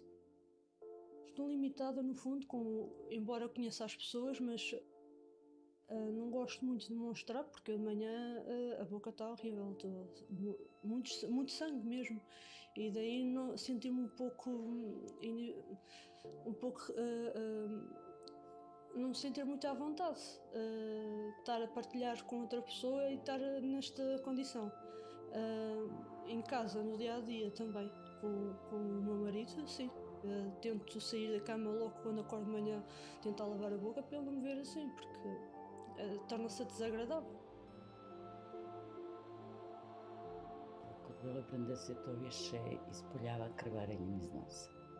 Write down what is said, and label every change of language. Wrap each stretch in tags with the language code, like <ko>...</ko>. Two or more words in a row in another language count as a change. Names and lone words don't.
<pt>Estou limitada no fundo, embora eu conheça as pessoas, mas não gosto muito de mostrar porque de manhã a boca está horrível, muito sangue mesmo, e daí senti-me um pouco não me sentir muito à vontade, estar a partilhar com outra pessoa e estar nesta condição. Em casa, no dia a dia também, com o meu marido, sim. Tento sair da cama logo quando acordo de manhã, tentar lavar a boca para ele não me ver assim, porque torna-se desagradável.</pt> <sr>Kod Bele premda se to više ispoljava krvarenjem iz nosa.</sr>